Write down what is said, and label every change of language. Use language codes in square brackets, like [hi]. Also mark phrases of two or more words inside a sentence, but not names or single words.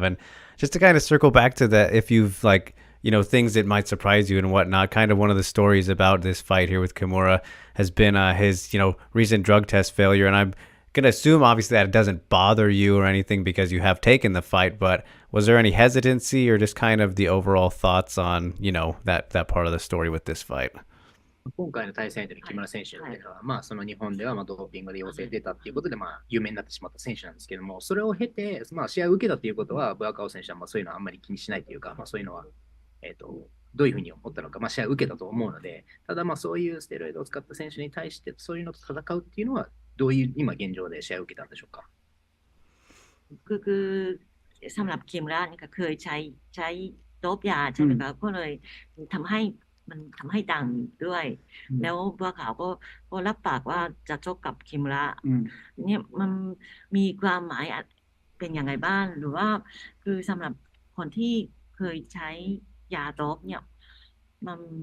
[en] And just to kind of circle back to that, if you've things that might surprise you and whatnot, kind of one of the stories about this fight here with Kimura has been his, recent drug test failure. And I'm going to assume, obviously, that it doesn't bother you or anything because you have taken the fight. But was there any hesitancy or just kind of the overall thoughts on, that part of the story with this fight? [ja] 今回の対戦相手の木村選手っていうのは、その日本ではドーピングで陽性出たっていうことで、有名になってしまった選手なんですけども、それを経て、試合を受けたっていうことは、ブアカオ選手はそういうのはあんまり気にしないというか、そういうのは、どういうふうに思ったのか、試合を受けたと思うので、ただそういうステロイドを使った選手に対して、そういうのと戦うっていうのは、どういう今現状で試合を受けたんでしょうか。 [th] คือสำหรับคิมระนี่ก็เคยใช้โดปยาใช่ไหมคะก็เลยทำให้มันทำให้ดังด้วยแล้วบัวขาวก็รับปากว่าจะชกกับคิมระเนี่ยมันมีความหมายเป็นยังไงบ้างหรือว่าคือสำหรับคนที่เคยใช้ยาโดปเนี่ยมัน